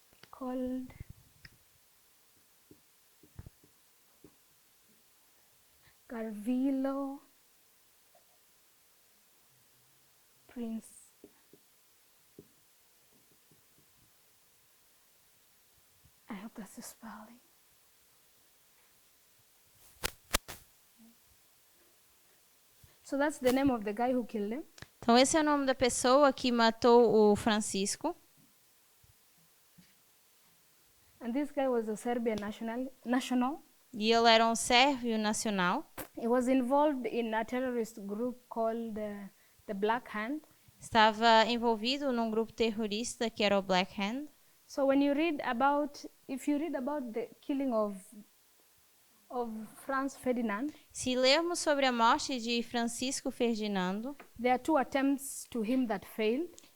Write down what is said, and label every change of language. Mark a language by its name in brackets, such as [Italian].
[English] Called Garvilo Prince. I hope that's the spelling. So that's the name of the guy who killed him. [Portuguese] Então esse é o nome da pessoa que matou o Francisco. [English] And this guy was a Serbian national. [Portuguese] E ele era um sérvio nacional. [English] He was involved in a terrorist group called the Black Hand. [Portuguese] estava envolvido num grupo terrorista que era o Black Hand. [English] So if you read about the killing of Franz Ferdinand, [Portuguese] Se lermos sobre a morte de Francisco Ferdinando, [English] there are two attempts to him that failed,